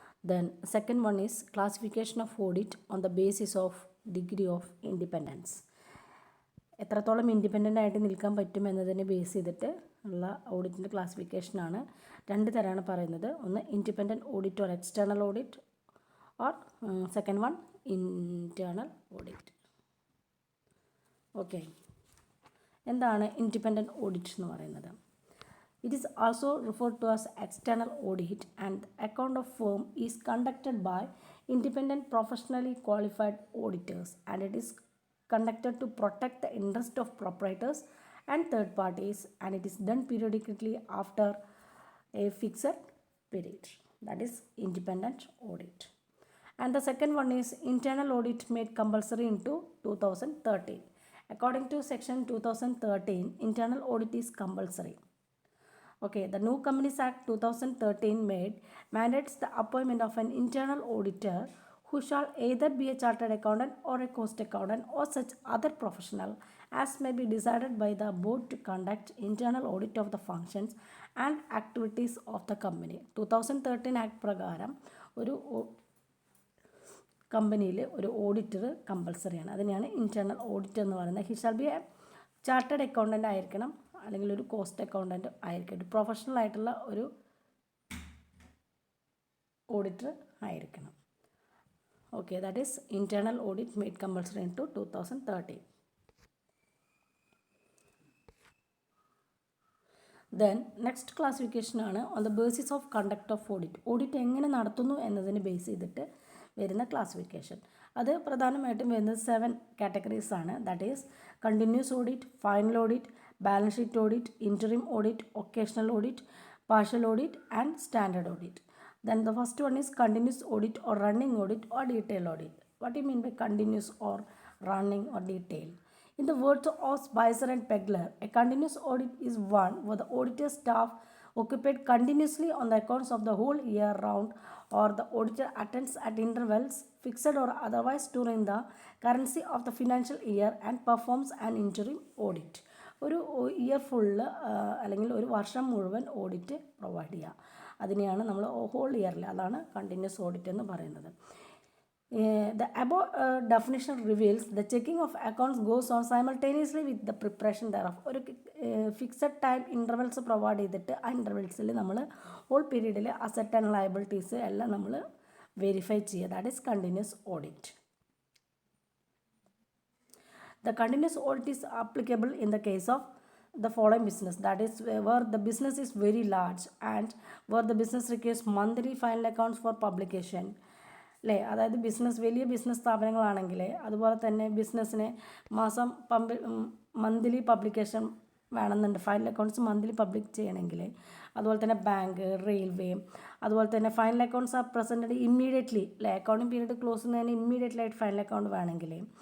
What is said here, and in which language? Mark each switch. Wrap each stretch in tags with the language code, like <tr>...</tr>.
<en>Then second one is classification of audit on the basis of degree of independence.</en> <ml>എത്രത്തോളം independent ആയിട്ട് നിൽക്കാൻ പറ്റും എന്നതിനെ ബേസ് ചെയ്തിട്ട് ഉള്ള ഓഡിറ്റിൻ്റെ ക്ലാസിഫിക്കേഷനാണ്. രണ്ട് തരമാണ് പറയുന്നത്.</ml> <en>ഒന്ന് independent audit or external audit, or second one internal audit.</en> <ml>Okay, എന്താണ് ഇൻഡിപെൻഡൻറ്റ് ഓഡിറ്റ് എന്ന് പറയുന്നത്?</ml> <en>It is also referred to as external audit and account of firm is conducted by independent professionally qualified auditors and it is conducted to protect the interest of proprietors and third parties, and it is done periodically after a fixed period. That is independent audit. And the second one is internal audit made compulsory into 2013. According to section 2013, internal audit is compulsory. Okay, the New Companies Act 2013 mandates the appointment of an internal auditor who shall either be a chartered accountant or a cost accountant or such other professional as may be decided by the board to conduct internal audit of the functions and activities of the company.</en> <ml>2013 act പ്രകാരം ഒരു കമ്പനിയിൽ ഒരു auditor കമ്പൽസറിയാണ്. അതിനെയാണ് internal audit എന്ന് പറയുന്നത്.</ml> <en>he shall be a chartered accountant</en> <ml>ആയിരിക്കണം, അല്ലെങ്കിൽ ഒരു കോസ്റ്റ് അക്കൗണ്ടൻ്റ് ആയിരിക്കും, ഒരു പ്രൊഫഷണൽ ആയിട്ടുള്ള ഒരു ഓഡിറ്റർ ആയിരിക്കണം.</ml> <en>Okay, that is internal audit made compulsory into 2013. Then next classification ആണ് on the basis of conduct of audit.</en> <ml>Audit എങ്ങനെ നടത്തുന്നു എന്നതിനെ ബേസ് ചെയ്തിട്ട് വരുന്ന ക്ലാസിഫിക്കേഷൻ. അത് പ്രധാനമായിട്ടും വരുന്നത് 7 കാറ്റഗറീസ് ആണ്.</ml> <en>That is continuous audit, final audit, balance sheet audit, interim audit, occasional audit, partial audit and standard audit. Then the first one is continuous audit or running audit or detail audit. What do you mean by continuous or running or detail? In the words of Spicer and Pegler, a continuous audit is one where the auditor staff occupied continuously on the accounts of the whole year round, or the auditor attends at intervals fixed or otherwise during the currency of the financial year and performs an interim audit.</en> <ml>ഒരു year full അല്ലെങ്കിൽ ഒരു വർഷം മുഴുവൻ audit provide ചെയ്യുക, അതിനെയാണ് നമ്മൾ whole ഇയറിൽ, അതാണ് കണ്ടിന്യൂസ് ഓഡിറ്റ് എന്ന് പറയുന്നത്.</ml> <en>The above definition reveals the checking of accounts goes on simultaneously with the preparation thereof.</en> <ml>ഒരു ഫിക്സഡ് ടൈം ഇൻ്റർവെൽസ് പ്രൊവൈഡ് ചെയ്തിട്ട് ആ ഇൻ്റർവെൽസിൽ നമ്മൾ ഹോൾ പീരീഡിൽ അസറ്റ് ആൻഡ് ലയബിലിറ്റീസ് എല്ലാം നമ്മൾ വെരിഫൈ ചെയ്യുക.</ml> <en>That is continuous audit. The continuous audit is applicable in the case of the following business, that is where the business is very large and where the business requires monthly final accounts for publication.</en> <ml>അല്ലേ, അതായത് വലിയ business സ്ഥാപനങ്ങളാണെങ്കിൽ അതുപോലെ തന്നെ ബിസിനസ്സിന് മാസം monthly publication വേണമെന്നുണ്ട്, final accounts monthly public ചെയ്യണമെങ്കിൽ. അതുപോലെ തന്നെ ബാങ്ക്, റെയിൽവേ, അതുപോലെ തന്നെ</ml> <en>final accounts are presented immediately,</en> <ml>അല്ലേ, അക്കൗണ്ടിങ് പീരീഡ് ക്ലോസ് ചെയ്യുന്നതിന് ഇമ്മീഡിയറ്റ്ലി ആയിട്ട് ഫൈനൽ അക്കൗണ്ട് വേണമെങ്കിൽ.</ml>